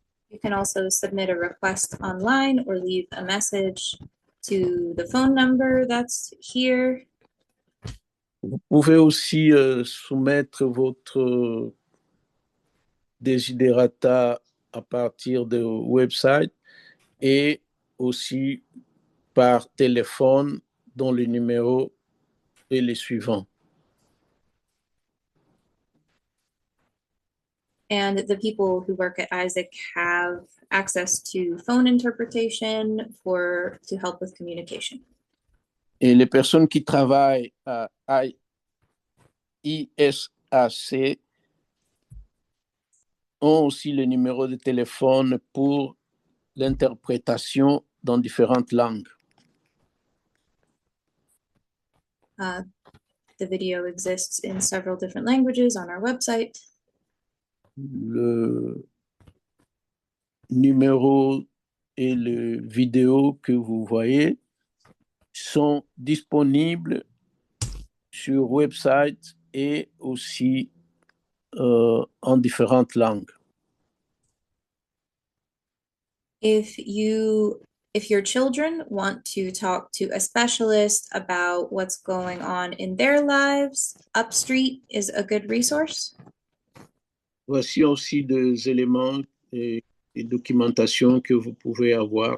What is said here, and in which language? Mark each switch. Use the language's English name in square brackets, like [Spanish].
[English] You can also submit a request online or leave a message to the phone number that's here. [French] Vous pouvez aussi soumettre votre desiderata à partir de website et aussi par téléphone dont le numéro est le suivant. [English] And the people who work at Isaac have access to phone interpretation to help with communication. [French] Et les personnes qui travaillent à ISAC ont aussi le numéro de téléphone pour l'interprétation dans différentes langues. [English] The video exists in several different languages on our website. [French] Le numéro et le vidéo que vous voyez sont disponibles sur website et aussi en différentes langues. [English] If your children want to talk to a specialist about what's going on in their lives, Upstreet is a good resource. [French] Voici aussi des éléments et documentation que vous pouvez avoir.